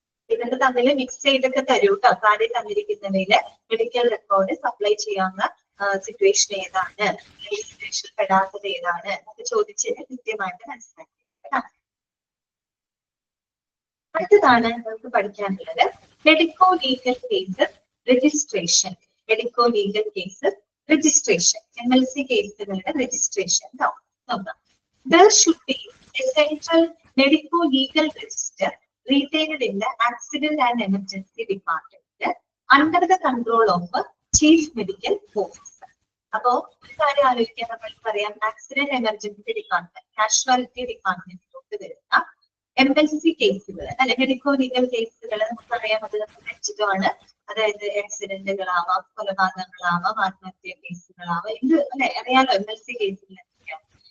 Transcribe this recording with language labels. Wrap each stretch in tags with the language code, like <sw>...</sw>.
<ml>ഇതൊക്കെ തമ്മിൽ മിക്സ് ചെയ്തൊക്കെ തരൂ കേട്ടോ. താഴെ തന്നിരിക്കുന്നവയില് മെഡിക്കൽ റെക്കോർഡ് സപ്ലൈ ചെയ്യാവുന്ന സിറ്റുവേഷൻ ഏതാണ്, സിറ്റുവേഷൻ പെടാത്തത് ഏതാണ് എന്നൊക്കെ ചോദിച്ചതിന് കൃത്യമായിട്ട് മനസ്സിലാക്കി. അടുത്തതാണ് നമുക്ക് പഠിക്കാനുള്ളത് medico legal cases registration. Medico legal cases registration, MLC കേസുകളുടെ രജിസ്ട്രേഷൻ നോക്കാം.</ml> <en>There should be a central medico legal register retained in the accident and emergency department under the control of a chief medical officer.</en> <ml>അപ്പോ ഒരു കാര്യം ആലോചിക്കാൻ നമ്മൾ പറയാം, accident emergency department, casualty ഡിപ്പാർട്ട്മെന്റിലോട്ട് വരുന്ന MLC കേസുകൾ അല്ലെ, മെഡിക്കോ ലീഗൽ കേസുകൾ നമുക്കറിയാം, അത് നമ്മൾ വെച്ചിട്ടുമാണ്. അതായത് ആക്സിഡന്റുകളാവാം, കൊലപാതകങ്ങളാവാം, ആത്മഹത്യ കേസുകളാവാം, ഇത് അല്ലെ അറിയാലോ MLC കേസുകൾ എന്തൊക്കെയാണ്.</ml>